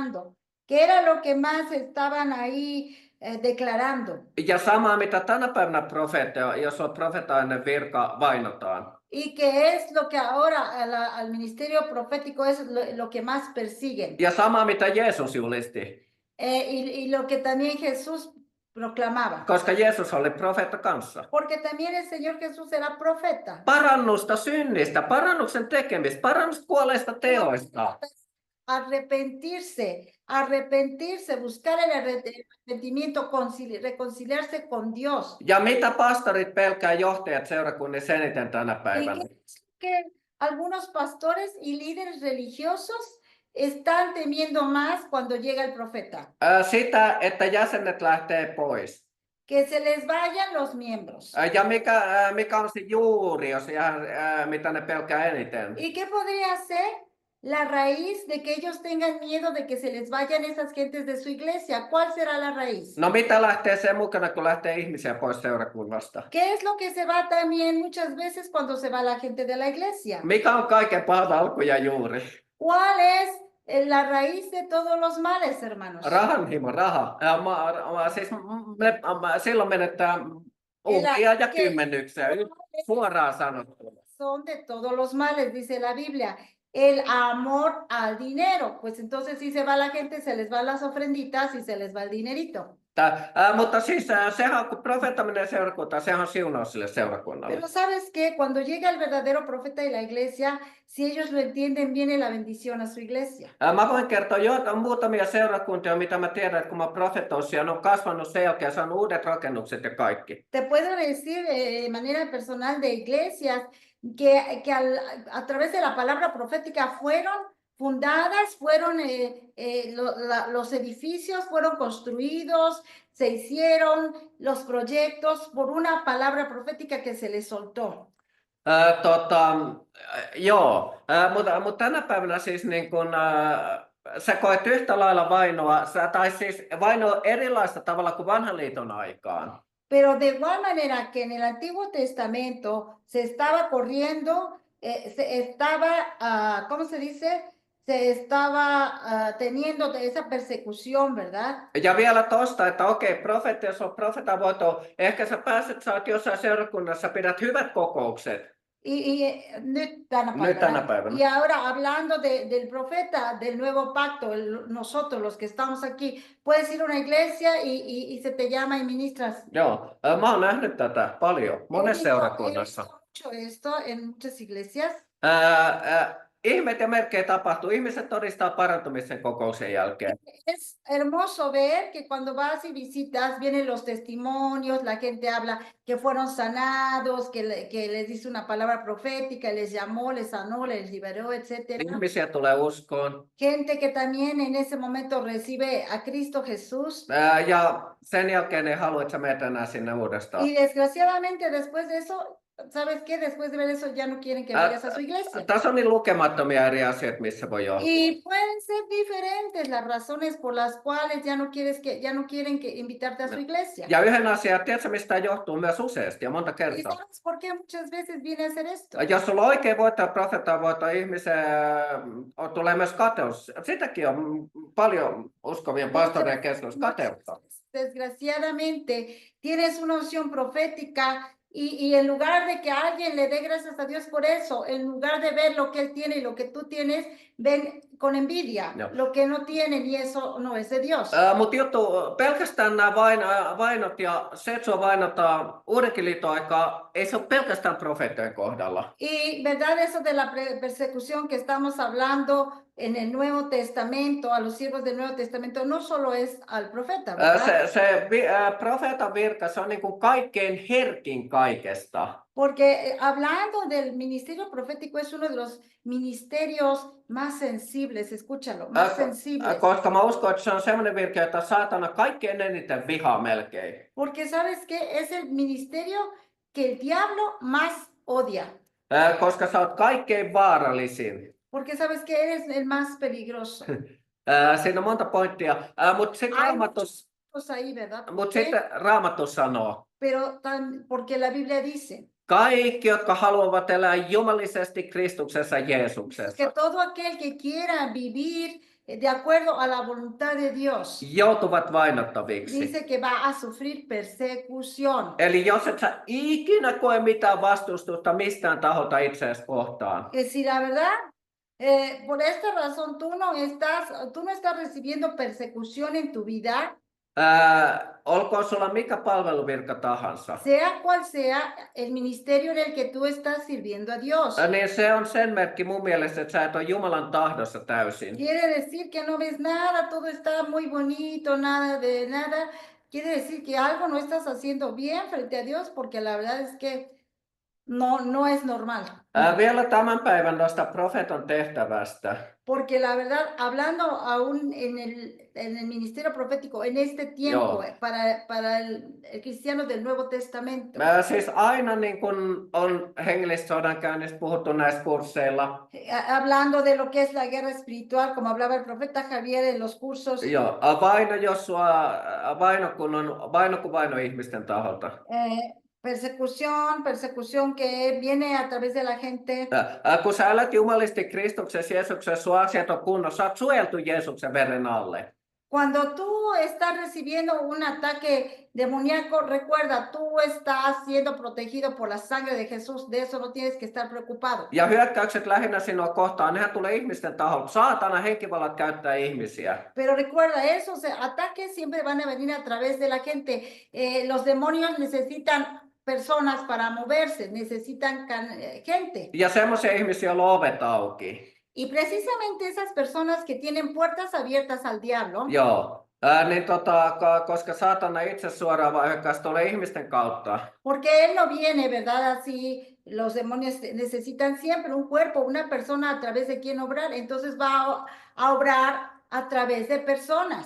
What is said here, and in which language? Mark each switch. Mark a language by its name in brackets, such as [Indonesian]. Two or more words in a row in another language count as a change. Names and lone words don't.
[Spanish] publicando. que era lo que más estaban ahí declarando. [Finnish] Ja sama, mitä tänä päivänä profeetta, jos on profetainen virka, vainotaan. [Spanish] Y que es lo que ahora al ministerio profético es lo que más persiguen. [Finnish] Ja sama, mitä Jeesus julisti. [Spanish] Y lo que también Jesús proclamaba. [Finnish] Koska Jeesus oli profeetta kanssa. [Spanish] Porque también el Señor Jesús era profeta. [Finnish] Parannusta synnistä, parannuksen tekemistä, parannusta kuolleista teoista. [Spanish] Arrepentirse, buscar el arrepentimiento, reconciliarse con Dios. [Finnish] Ja mitä pastorit pelkää johtajat seurakunnissa eniten tänä päivänä? [Spanish] ¿Y qué es que algunos pastores y líderes religiosos están temiendo más cuando llega el profeta? [Finnish] Sitä, että jäsenet lähtee pois. [Spanish] Que se les vayan los miembros. [Finnish] Ja mikä on se juuri, jos mitä ne pelkää eniten? [Spanish] ¿Y qué podría ser la raíz de que ellos tengan miedo de que se les vayan esas gentes de su iglesia? ¿Cuál será la raíz? [Finnish] No mitä lähtee sen mukana, kun lähtee ihmisiä pois seurakunnasta? [Spanish] ¿Qué es lo que se va también muchas veces cuando se va la gente de la iglesia? [Finnish] Mikä on kaiken pahan alku ja juuri? [Spanish] ¿Cuál es la raíz de todos los males, hermanos? [Finnish] Rahanhimo, raha. Silloin menetään uhria ja kymmenyksiä, suoraan sanottuna. [Spanish] Son de todos los males, dice la Biblia. El amor al dinero. Pues entonces si se va la gente, se les van las ofrenditas y se les va el dinerito. [Finnish] Mutta siis sehän, kun profeetta menee seurakuntaan, sehän on siunaus sille seurakunnalle. [Spanish] Pero sabes que cuando llega el verdadero profeta y la iglesia, si ellos lo entienden, viene la bendición a su iglesia. [Finnish] Mä voin kertoa muutamia seurakuntia, mitä mä tiedän, että kun mä profetoin, siellä on kasvanut sen jälkeen, saanut uudet rakennukset ja kaikki. [Spanish] Te puedo decir de manera personal de iglesias que a través de la palabra profética fueron fundadas, fueron los edificios fueron construidos, se hicieron los proyectos por una palabra profética que se les soltó. [Finnish] Joo, mutta tänä päivänä siis niin kun, sä koet yhtä lailla vainoa, tai siis vainoa erilaista tavalla kuin vanhan liiton aikaan. [Spanish] Pero de igual manera que en el Antiguo Testamento se estaba corriendo, se estaba, ¿cómo se dice? Se estaba teniendo esa persecución, ¿verdad? [Finnish] Ja vielä tosta, että okei, profeetta, jos on profeetan voito, ehkä sä oot jossain seurakunnassa, pidät hyvät kokoukset. Nyt tänä päivänä. [Spanish] Y ahora hablando del profeta del nuevo pacto, nosotros los que estamos aquí, puedes ir a una iglesia y se te llama y ministras. [Finnish] Joo, mä oon nähnyt tätä paljon, monessa seurakunnassa. [Spanish] He hecho esto en muchas iglesias. [Finnish] Ihmeet ja merkkejä tapahtuu. Ihmiset todistaa parantumisen kokouksen jälkeen. [Spanish] Es hermoso ver que cuando vas y visitas vienen los testimonios, la gente habla que fueron sanados, que les dice una palabra profética, les llamó, les sanó, les liberó, etc. [Finnish] Ihmisiä tulee uskoon. [Spanish] Gente que también en ese momento recibe a Cristo Jesús. [Finnish] Ja sen jälkeen ei halua, että sä menet enää sinne uudestaan. [Spanish] Y desgraciadamente después de eso, ¿sabes qué? Después de ver eso ya no quieren que vayas a su iglesia. [Finnish] Tässä on niin lukemattomia eri asioita, missä voi johtaa. [Spanish] Y pueden ser diferentes las razones por las cuales ya no quieren que invitarte a su iglesia. [Finnish] Ja yhden asian, tiedätkö mistä johtuu myös useasti ja monta [Spanish] ¿Y [Finnish] kertaa? [Spanish] sabes por qué muchas veces viene a hacer esto? [Finnish] Jos sulla on oikein voittaa profeettaa voittaa ihmisen, tulee myös kateus. Sitäkin on paljon uskovien pastorien keskuudessa kateutta. [Spanish] Desgraciadamente tienes una unción profética y en lugar de que alguien le dé gracias a Dios por eso, en lugar de ver lo que él tiene y lo que tú tienes, ven con envidia lo que no tienen y eso no es de Dios. [Finnish] Mutta juttu, pelkästään nämä vainot ja se, että sua vainotaan uudenkin liiton aikaa, ei se ole pelkästään profeettojen kohdalla. [Spanish] Y verdad eso de la persecución que estamos hablando en el Nuevo Testamento, a los siervos del Nuevo Testamento, no solo es al profeta, ¿verdad? [Finnish] Se profeetan virka, se on niin kuin kaikkein herkin kaikesta. [Spanish] Porque hablando del ministerio profético es uno de los ministerios más sensibles, escúchalo, más sensibles. [Finnish] Koska mä uskon, että se on sellainen virke, jota saatana kaikkein eniten vihaa melkein. [Spanish] Porque sabes qué, es el ministerio que el diablo más odia. [Finnish] Koska sä oot kaikkein vaarallisin. [Spanish] Porque sabes que eres el más peligroso. [Finnish] Siinä on monta pointtia, mutta sitten Raamattu sanoo. [Spanish] Pero porque la Biblia dice. [Finnish] Kaikki, jotka haluavat elää jumalisesti Kristuksessa Jeesuksessa. [Spanish] Que todo aquel que quiera vivir de acuerdo a la voluntad de Dios, [Finnish] joutuvat vainottaviksi. [Spanish] dice que va a sufrir persecución. [Finnish] Eli jos et sä ikinä koe mitään vastustusta mistään taholta itseäsi kohtaan, [Spanish] Que si la verdad, por esta razón tú no estás recibiendo persecución en tu vida, [Finnish] olkoon sulla mikä palveluvirka tahansa, [Spanish] sea cual sea el ministerio en el que tú estás sirviendo a Dios. [Finnish] niin se on sen merkki mun mielestä, että sä et ole Jumalan tahdossa täysin. [Spanish] Quiere decir que no ves nada, todo está muy bonito, nada de nada. Quiere decir que algo no estás haciendo bien frente a Dios, porque la verdad es que no es normal. [Finnish] Vielä tämän päivän noista profeetan tehtävästä. [Spanish] Porque la verdad, hablando aún en el ministerio profético, en este tiempo, para el cristiano del Nuevo Testamento, [Finnish] Siis aina niin kun on hengellissodankäynnissä puhuttu näissä kursseilla. [Spanish] hablando de lo que es la guerra espiritual, como hablaba el profeta Javier en los cursos, [Finnish] Joo, vaino kun vaino ihmisten taholta. [Spanish] persecución que viene a través de la gente. [Finnish] Kun sä elät jumalisti Kristuksessa, Jeesuksessa, sun asiat on kunnossa, sä oot suojeltu Jeesuksen veren alle. [Spanish] Cuando tú estás recibiendo un ataque demoníaco, recuerda, tú estás siendo protegido por la sangre de Jesús, de eso no tienes que estar preocupado. [Finnish] Ja hyökkäykset lähinnä sinua kohtaan, nehän tulee ihmisten taholta. Saatana henkivallat käyttää ihmisiä. [Spanish] Pero recuerda, esos ataques siempre van a venir a través de la gente. Los demonios necesitan personas para moverse, necesitan gente. [Finnish] Ja semmoisia ihmisiä, joilla on ovet auki. [Spanish] Y precisamente esas personas que tienen puertas abiertas al diablo, [Finnish] Joo. Niin koska saatana itse suoraan vaan hyökkäisi tuolle ihmisten kautta. [Spanish] porque él no viene, ¿verdad? Así los demonios necesitan siempre un cuerpo, una persona a través de quien obrar, entonces va a obrar a través de personas.